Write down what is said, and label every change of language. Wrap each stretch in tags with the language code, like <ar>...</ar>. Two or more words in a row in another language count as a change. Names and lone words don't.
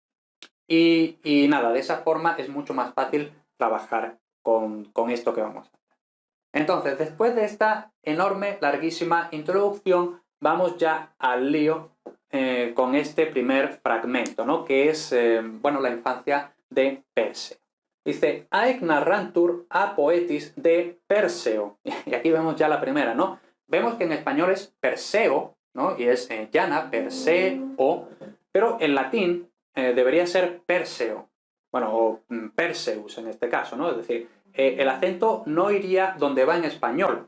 <es>Y nada, de esa forma es mucho más fácil trabajar con esto que vamos a hacer. Entonces, después de esta enorme, larguísima introducción, vamos ya al lío con este primer fragmento, ¿no? Que es, bueno, la infancia de Perseo. Dice,</es> <la>Haec narrantur a poetis de Perseo.</la> <es>Y aquí vemos ya la primera, ¿no? Vemos que en español es Perseo, ¿no? Y es llana, Perseo, pero en latín debería ser Perseo. Bueno, o Perseus en este caso, ¿no? Es decir, el acento no iría donde va en español.</es>